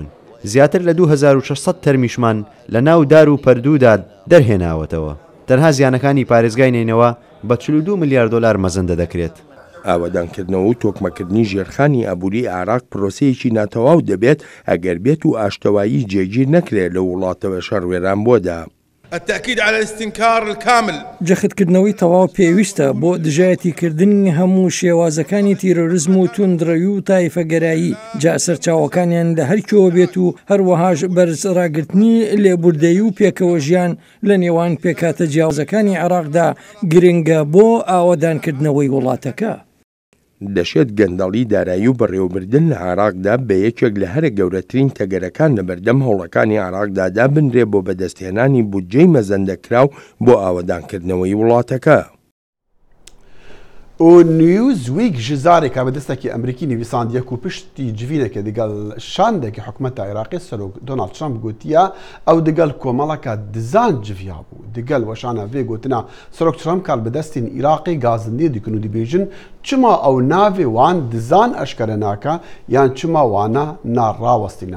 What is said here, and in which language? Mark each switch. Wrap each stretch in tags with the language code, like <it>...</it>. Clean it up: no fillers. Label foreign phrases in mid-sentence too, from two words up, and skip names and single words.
<ckb>زیاتر لە 2600 تەرمیشمان لە ناو دار و پەردوودا دەرهێناوەتەوە. تەنها زیانەکانی پارێزگای نینەوە بە 42 میلیارد دلار مەزەندە دەکرێت. ئاوەدانکردنەوە و تۆکمەکردنی ژێرخانی ئابووری عێراق پرۆسەیەکی ناتەواو دەبێت ئەگەر بێت و ئاشتەوایی جێگیر نەکرێت لە وڵاتەوە شەڕوێران بۆدا.</ckb> <ar>التأكيد على الاستنكار الكامل</ar> <ckb>جەختکردنەوەی تەواو پێویستە بۆ دژایەتیکردنی هەموو شێوازەکانی تیرۆریزم و توندڕەوی و تایفەگەرایی جا سەرچاوەکانیان لە هەرکیەوە بێت و هەروەهاش بەرزڕاگرتنی لێبوردەیی و پێکەوە ژیان لە نێوان پێکاتە جیاوازەکانی عێراقدا گرنگە بۆ ئاوەدانکردنەوەی وڵاتەکە. دەشێت گەندەڵی دارایی و بەڕێوەبردن لە عێراقدا بە یەکێک لە هەرە گەورەترین تەگەرەکان لە بەردەم هەوڵەکانی عێراقدادا بنرێ بۆ بەدەستهێنانی بودجەی مەزەندەکراو بۆ ئاوەدانکردنەوەی وڵاتەکە.</ckb> <ku>و نیوزویک ji zareka bi destekî Emerîkî nivîsandiye ku piştî civîneke digal şandekî hikûmeta Iraqê Serok Donald Trump gotiye ew digal komaleka dizan civiya bû. Digal weşana vê gotina Serok Trump kar bi destên Iraqê gazindê dikin û dibêjin çima ew navê wan dizan eşkere naka yan çima wana narawestîna.</ku>